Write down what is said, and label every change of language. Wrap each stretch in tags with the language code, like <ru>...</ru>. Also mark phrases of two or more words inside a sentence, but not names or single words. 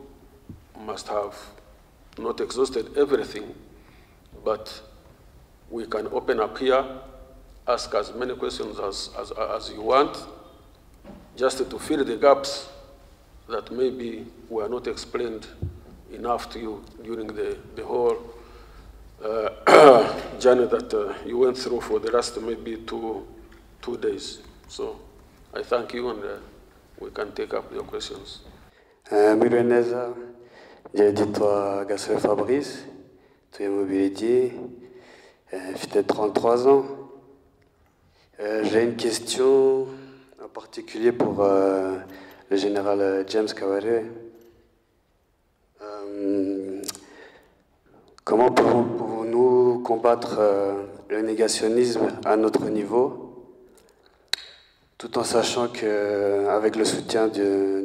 <en>must have not exhausted everything, but we can open up here, ask as many questions as you want, just to fill the gaps that maybe were not explained enough to you during the whole journey that you went through for the last maybe two days. So I thank you, and we can take up your questions.</en> <rw>Mwiriwe neza, yitwa Gasore Fabrice, tuye mu Bubiligi,</rw> <fr>j'ai 33 ans. J'ai une question en particulier pour le général James Kabarebe. Comment pouvons-nous combattre le négationnisme à notre niveau, tout en sachant qu'avec le soutien du</fr>